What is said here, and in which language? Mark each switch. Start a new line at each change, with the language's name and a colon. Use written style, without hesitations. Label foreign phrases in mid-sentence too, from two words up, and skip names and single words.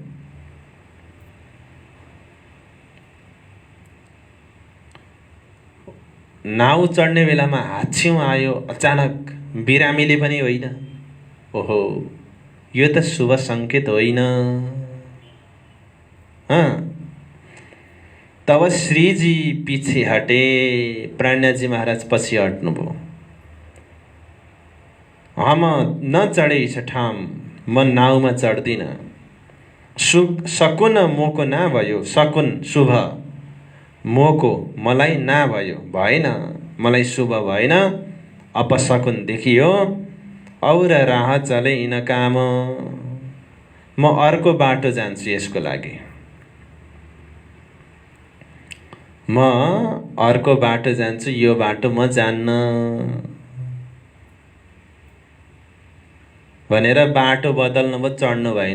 Nepali: नाउ चढ्ने बेलामा हाच्छिउँ आयो अचानक, बिरामीले पनि होइन। ओहो, यो त शुभ सङ्केत होइन। तब श्रीजी पछि हटे, प्राणजी महाराज पछि हट्नुभयो।
Awadhi: हम न चढेछ ठाम,
Nepali: म नाउमा चढ्दिन।
Awadhi: सकुन मोको ना भयो,
Nepali: सकुन शुभ, मोको मलाई ना भयो, भएन मलाई शुभ भएन, अपशकुन देखियो।
Awadhi: और राह चले इन काम,
Nepali: म अर्को बाटो जान्छु यसको लागि। म अर्को बाटो जान्छु, यो बाटो म जान्न भनेर बाटो बदल्नु भयो, चढ्नु भएन।